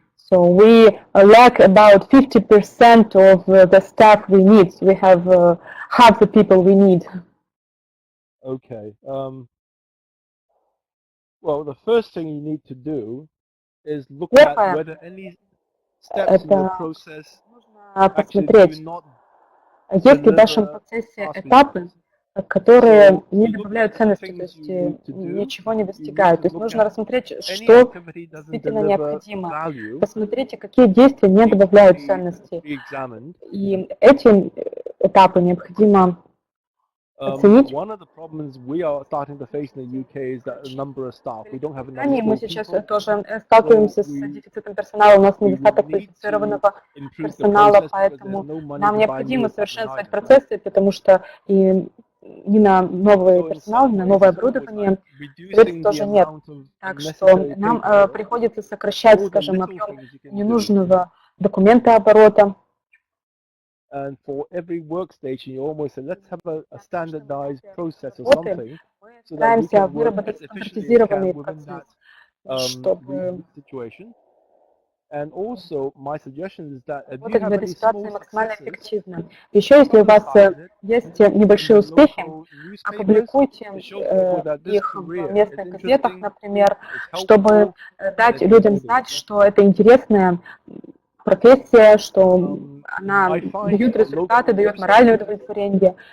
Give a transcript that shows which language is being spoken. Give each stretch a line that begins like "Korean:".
English: So we lack about 50% of the staff we need. We have half the people we need. Okay. Well, the first thing you need to do is look at whether any steps in the process actually do not.
Russian: Есть ли в вашем процессе этапы, которые не добавляют ценности, то есть ничего не достигают? То есть нужно рассмотреть, что действительно необходимо. Посмотрите, какие действия не добавляют ценности. И эти этапы необходимо оценить. Мы сейчас тоже сталкиваемся с дефицитом персонала, у нас недостаток квалифицированного персонала, поэтому нам необходимо совершенствовать процессы, потому что и ни на новый персонал, ни на новое оборудование средств тоже нет. Так что нам приходится сокращать, скажем, объем ненужного документооборота.
English: And for every workstation, you almost say, let's have a standardized process or something, so that we can work as efficiently as we can within that situation. And also, my suggestion is that if you have any small successes,
Russian: еще если у вас есть небольшие успехи, опубликуйте их в местных газетах, например, чтобы дать людям знать, что это интересная профессия, что она дает результаты, дает моральное удовлетворение.